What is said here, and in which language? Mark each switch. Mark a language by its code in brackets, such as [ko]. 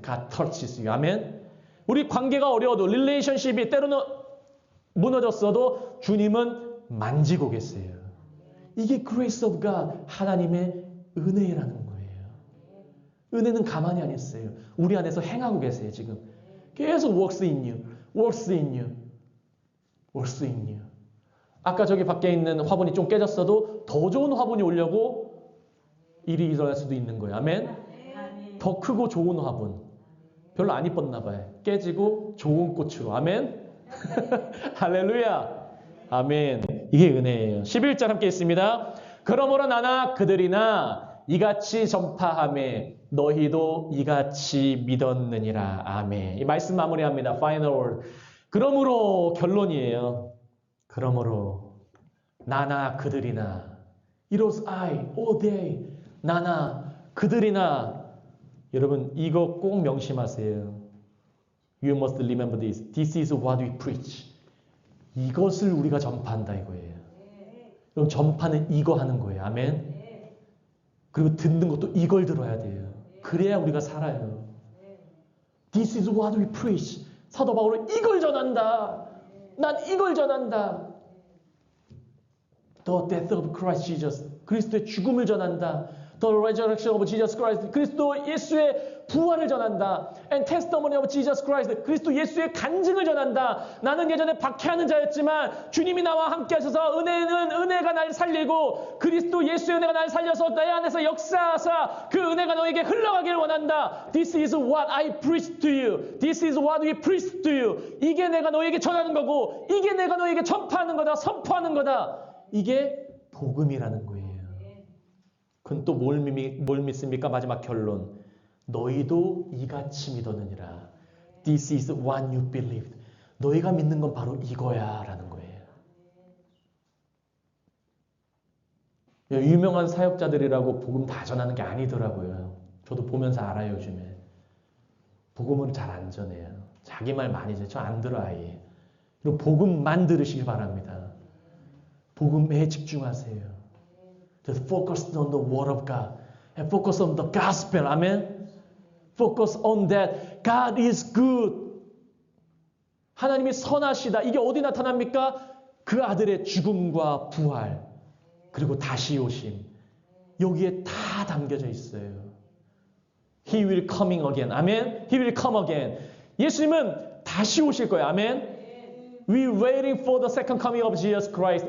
[en] God touches you. [ko] 아멘. 우리 관계가 어려워도 릴레이션십이 때로는 무너졌어도 주님은 만지고 계세요. 이게 [en] grace of God, [ko] 하나님의 은혜라는 거예요. 은혜는 가만히 안 있어요. 우리 안에서 행하고 계세요. 지금 계속 [en] works in you, works in you, works in you. [ko] 아까 저기 밖에 있는 화분이 좀 깨졌어도 더 좋은 화분이 오려고 일이 일어날 수도 있는 거예요. 아멘. 더 크고 좋은 화분. 별로 안 이뻤나 봐요. 깨지고 좋은 꽃으로. 아멘. 할렐루야. 아멘. 이게 은혜예요. 11절 함께 있습니다. 그러므로 나나 그들이나 이같이 전파하매 너희도 이같이 믿었느니라. 아멘. 이 말씀 마무리합니다. [en] Final word. [ko] 그러므로 결론이에요. 그러므로 나나 그들이나 [en] It was I, all day. [ko] 나나 그들이나 여러분 이거 꼭 명심하세요. [en] You must remember this. This is what we preach. [ko] 이것을 우리가 전파한다 이거예요. 그럼 전파는 이거 하는 거예요. 아멘. 그리고 듣는 것도 이걸 들어야 돼요. 그래야 우리가 살아요. [en] This is what we preach. [ko] 사도 바울은 이걸 전한다. 난 이걸 전한다. [en] The death of Christ Jesus. [ko] 그리스도의 죽음을 전한다. [en] The resurrection of Jesus Christ. [ko] 그리스도 예수의 부활을 전한다. [en] And testimony of Jesus Christ. [ko] 그리스도 예수의 간증을 전한다. 나는 예전에 박해하는 자였지만 주님이 나와 함께 하셔서 은혜가 날 살리고 그리스도 예수의 은혜가 날 살려서 내 안에서 역사하사 그 은혜가 너에게 흘러가길 원한다. [en] This is what I preach to you. This is what we preach to you. [ko] 이게 내가 너에게 전하는 거고 이게 내가 너에게 전파하는 거다. 선포하는 거다. 이게 복음이라는 거예요. 그건 또 뭘 믿습니까? 마지막 결론. 너희도 이같이 믿었느니라. [en] This is what you believed. [ko] 너희가 믿는 건 바로 이거야 라는 거예요. 유명한 사역자들이라고 복음 다 전하는 게 아니더라고요. 저도 보면서 알아요. 요즘에. 복음은 잘 안 전해요. 자기 말 많이 저 안 들어 아예. 그리고 복음만 들으시길 바랍니다. 복음에 집중하세요. [en] Just focus on the word of God. And focus on the gospel. Amen. Focus on that. God is good. [ko] 하나님이 선하시다. 이게 어디 나타납니까? 그 아들의 죽음과 부활. 그리고 다시 오심. 여기에 다 담겨져 있어요. [en] He will coming again. [ko] 아멘. [en] He will come again. [ko] 예수님은 다시 오실 거예요. 아멘. [en] We're waiting for the second coming of Jesus Christ.